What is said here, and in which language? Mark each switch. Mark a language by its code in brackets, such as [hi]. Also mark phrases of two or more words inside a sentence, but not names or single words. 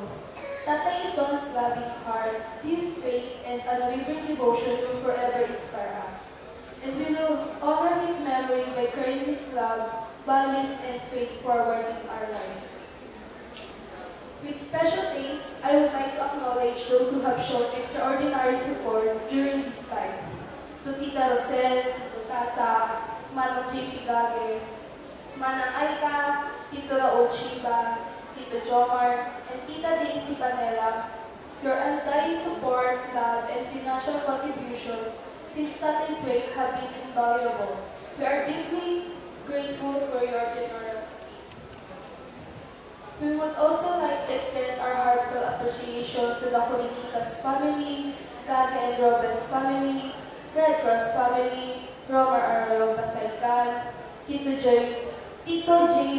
[en] Tatay Iton's loving heart, deep faith, and unwavering devotion will forever inspire us. And we will honor his memory by carrying his love, values, and faith forward in our lives. With special thanks, I would like to acknowledge those who have shown extraordinary support during this time. To Tita Rosel, to Tata, Manong J.P. Gage, Manang Aika, Tito Raul Shiba, Tito Jomar, and Tita Daisy Panela, your undying support, love, and financial contributions since Tatay's wake have been invaluable. We are deeply grateful for your generosity. We would also like to extend our heartfelt appreciation to the Corinitas family, Gage and Robes family, Red Cross family, Romer Arroyo Pasaykan, Tito J.